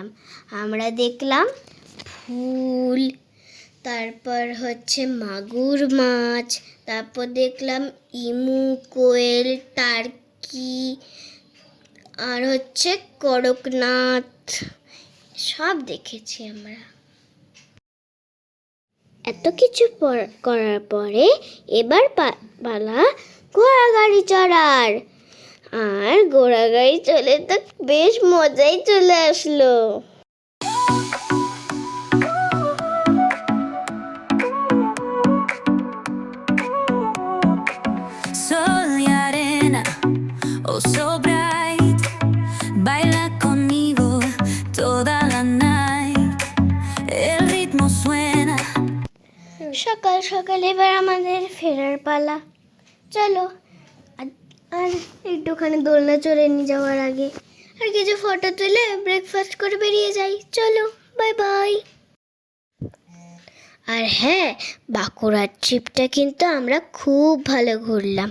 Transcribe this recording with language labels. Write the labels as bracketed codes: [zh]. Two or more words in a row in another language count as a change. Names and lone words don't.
[bn] আমরা দেখলাম ফুল, তারপর হচ্ছে মাগুর মাছ, তারপর দেখলাম ইমু, কোয়েল, টার্কি, আর হচ্ছে করকনাথ, সব দেখেছি আমরা। এত কিছু করার পরে এবার পালা ঘোড়া গাড়ি চড়ার। আর ঘোড়া গাড়ি চলে তো বেশ মজাই চলে আসলো। [es] Sol y arena, [en] oh so bright, [es] baila conmigo toda la night, el ritmo suena. [bn] সকাল সকাল এবার আমাদের ফেরার পালা। চলো আর একটুখানি দোলনা চড়ে নিয়ে যাওয়ার আগে আর কিছু ফটো তুলে ব্রেকফাস্ট করে বেরিয়ে যাই। চলো, [en] bye bye. [bn] আর হ্যাঁ, বাঁকুড়ার ট্রিপটা কিন্তু আমরা খুব ভালো ঘুরলাম।